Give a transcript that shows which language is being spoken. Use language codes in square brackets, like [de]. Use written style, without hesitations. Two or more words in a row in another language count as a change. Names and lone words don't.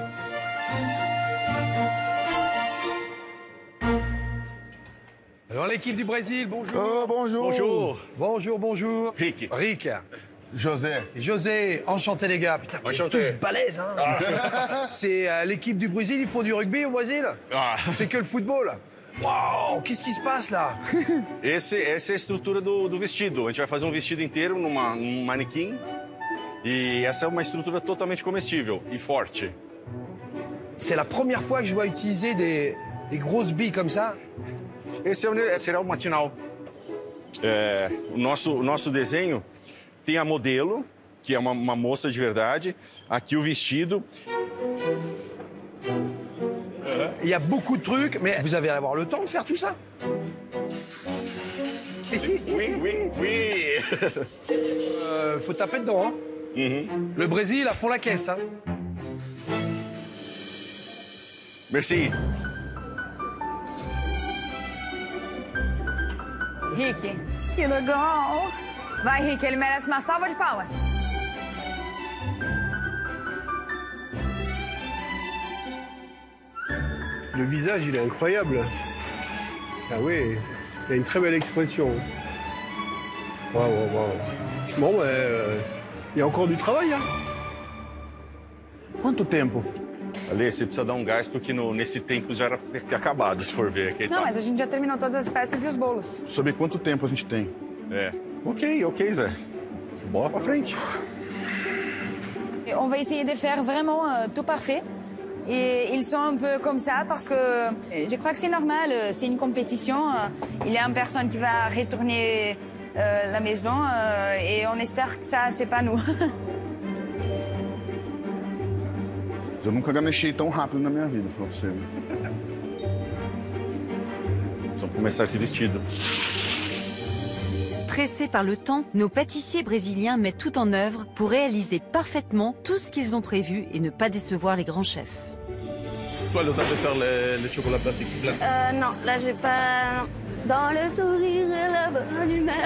[fr] Alors l'équipe du Brésil, bonjour. Oh, bonjour. Bonjour. Bonjour, bonjour. Rick. Rick. José. José, enchanté les gars. Putain, vous êtes tous balèzes, hein. C'est l'équipe du Brésil, ils font du rugby au Brésil. C'est que le football. Uau, qu'est-ce qui se passe là? [pt] Essa é a estrutura do vestido. A gente vai fazer vestido inteiro num manequim. E essa é uma estrutura totalmente comestível e forte. [fr] C'est la première fois que je vois utiliser des grosses billes comme ça. [pt] Esse será o matinal. O nosso desenho tem a modelo, que é uma moça de verdade. Aqui o vestido. [fr] Il y a beaucoup de trucs, mais vous allez avoir le temps de faire tout ça? Oui. Faut taper dedans, hein. Le Brésil à fond la caisse, hein. Merci. [pt] Rick, que legal. Vai, Rick, ele merece uma salva de palmas. [fr] Le visage, il est incroyable. Ah oui, il a une très belle expression. Waouh, waouh. Bon, il y a encore du travail, hein. [pt] Quanto tempo? Ale, você precisa dar gás, porque nesse tempo já era ter acabado, se for ver. Aqui Não, mas a gente já terminou todas as peças e os bolos. Sobre quanto tempo a gente tem? Ok, Zé. Bora pra frente. [fr] On va essayer de faire vraiment tout parfait. Et ils sont un peu comme ça parce que je crois que c'est normal, c'est une compétition. Il y a une personne qui va retourner la maison et on espère que ça, c'est pas nous. [pt] Eu nunca gamechei tão rápido na minha vida, falou pra você. Vamos começar esse vestido. [fr] Stressés par le temps, nos pâtissiers brésiliens mettent tout en œuvre pour réaliser parfaitement tout ce qu'ils ont prévu et ne pas décevoir les grands chefs. Toi, le temps de faire les chocolats plastiques blancs. Non, là, je vais pas... Dans le sourire et la bonne humeur.